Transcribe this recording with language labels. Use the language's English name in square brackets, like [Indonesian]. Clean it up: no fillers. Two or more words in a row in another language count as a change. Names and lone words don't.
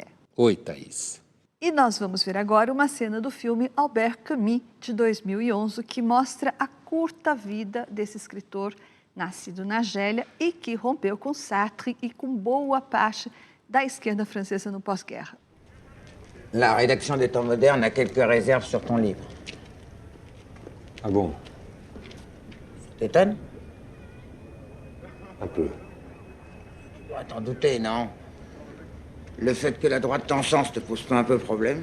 [Portuguese] Oi, Thaís. E nós vamos ver agora uma cena do filme Albert Camus, de 2011, que mostra a curta vida desse escritor, nascido na Argélia e que rompeu com Sartre e com boa parte da esquerda francesa no pós-guerra. [French] La rédaction des temps modernes a quelques réserves sur ton livre. Ah bon? Ça t'étonne? Un peu. Tu dois t'en douter, non? Le fait que la droite t'encense te pose pas un peu problème?